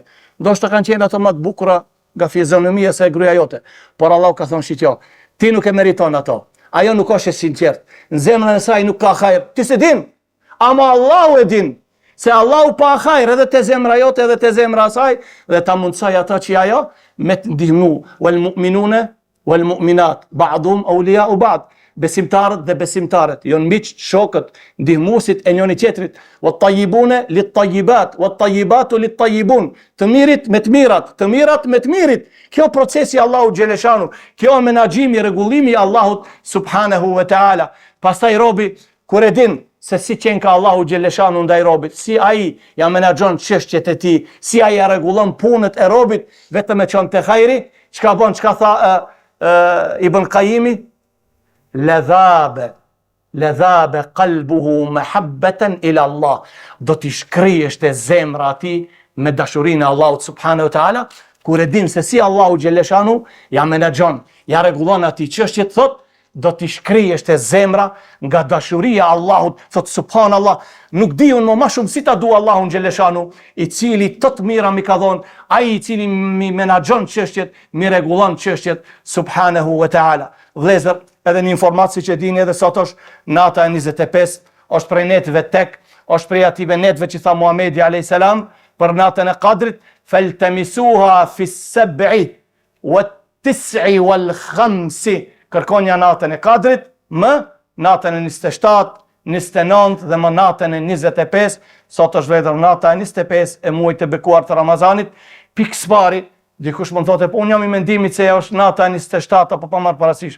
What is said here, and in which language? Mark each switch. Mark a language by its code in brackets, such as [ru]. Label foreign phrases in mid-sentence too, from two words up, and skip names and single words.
[sq] Ndoshta kanë qenë ato më të bukura nga fizionomia se gruaja jote. Por Allahu ka thonë shitjo, ti nuk e meriton ato. Ajo nuk është e sinqert. Në zemrën e saj nuk ka hajër. Ti se din, ama Allahu e din. Se Allahu pa hajër edhe te zemra jote edhe te zemra saj, dhe ta mundsoj ata që ajo me të ndihmu. [ar] والمؤمنون والمؤمنات بعضهم أولياء بعض. [sq] Besimtarët dhe besimtarët, jo miq, shokët, ndihmuesit e njëri tjetrit. [ar] والطيبون للطيبات والطيبات للطيبون. [sq] Të mirit me të mirat, të mirat me të mirit. Kjo procesi Allahu xhaleshanu, kjo menaxhimi, rregullimi I Allahut [ar] سبحانه وتعالى. [sq] Pastaj robi kur e din se si qenë ka Allahu xhaleshanu ndaj robit, si ai ja menaxhon çështjet e tij, si ai ja rregullon punët e robit, vetëm e çon te hajri, çka bën, çka tha Ibn Qayyimi, [ar] لذاب قلبه محبة إلى الله. [sq] Do t'i shkrihesh te zemra ati me dashurinë e Allahut [ar] سبحانه وتعالى, [sq] kur e din se si Allahu xhaleshanu ja menaxhon, ja rregullon ati çështjet, thot, do t'i shkrihesh te zemra nga dashuria e Allahut, thot subhanallah, nuk di unë më shumë si ta du Allahun xhaleshanu, I cili të mira mi ka dhon, ai I cili mi menaxhon çështjet, mi rregullon çështjet [ar] سبحانه وتعالى. [sq] Vëllezër, edhe një informatë që dini edhe sot është nata e 25, është prej netëve tek, është prej ative netëve që tha Muhamedi a.s. për natën e Kadrit, [ar] فالتمسوها في السابع والتاسع والخامس. [sq] Kërkonja natën e Kadrit më natën e 27, 29 dhe më natën e 25, sot është vëllezër nata e 25 e muajit të bekuar të Ramazanit. Pikë pari, dikush mund thotë, po unë jam i mendimit se është nata e 27 apo pa marr parasysh.